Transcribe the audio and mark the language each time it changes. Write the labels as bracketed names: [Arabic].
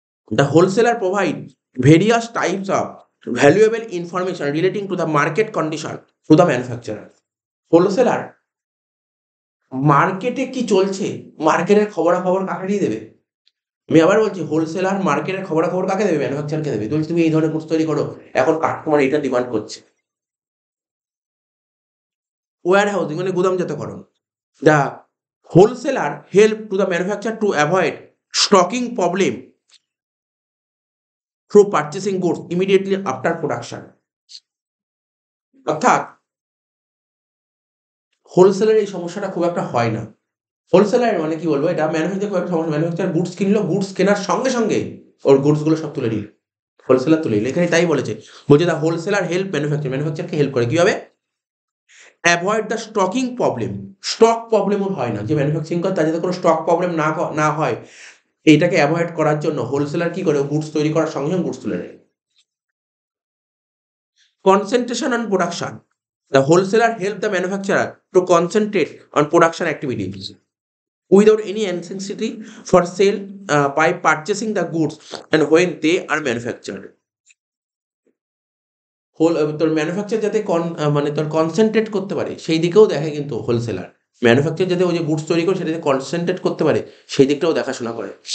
[English] The wholesaler provide various types of valuable information relating to the market condition to the manufacturer. [Bangla] Wholesaler মার্কেটে কি চলছে, মার্কেটের খবরাখবর কাকে দিয়ে দেবে, আমি আবার বলছি, হোলসেলার মার্কেটের খবরাখবর কাকে দেবে, ম্যানুফ্যাকচারকে দেবে। বলছি তুমি এই ধরনের গুডস তৈরি করো, এখন কাস্টমার এটা ডিমান্ড করছে। [English] warehousing [Bangla] মানে গুদামজাতকরণ। [English] The wholesaler help to the manufacture to avoid stocking problem through purchasing goods immediately after production. [Bangla] অর্থাৎ হোলসেলের এই সমস্যাটা খুব একটা হয় না। হোলসেলার মানে কি বলবো, এটা ম্যানুফ্যাকচার খুব একটা সমস্যা, ম্যানুফ্যাকচার গুডস কিনলো, গুডস কেনার সঙ্গে সঙ্গে ওর গুডস গুলো সব তুলে নিল, হোলসেলার তুলে নিল। এখানে তাই বলেছে, বলছে [English] the wholesaler help manufacture, [Bangla] ম্যানুফ্যাকচারকে হেল্প করে কিভাবে, [English] avoid the stocking problem, [Bangla] stock প্রবলেমও হয় না, যে ম্যানুফ্যাকচারিং করে তার যাতে কোনো স্টক প্রবলেম না হয়, এইটাকে অ্যাভয়েড করার জন্য হোলসেলার কি করে, গুডস তৈরি করার সঙ্গে সঙ্গে গুডস তুলে নেয়। [English] Concentration on production, the wholesaler help the manufacturer to concentrate on production activities without any necessity for sale by purchasing the goods and when they are manufactured. [Bangla] তোর ম্যানুফ্যাকচার যাতে মানে তোর কনসেন্ট্রেট করতে পারে সেই দিকেও দেখে কিন্তু হোলসেলার, ম্যানুফ্যাকচার যাতে ওই যে গুডস তৈরি করে সেটা যাতে কনসেন্ট্রেট করতে পারে সেই দিকটাও দেখাশোনা করে।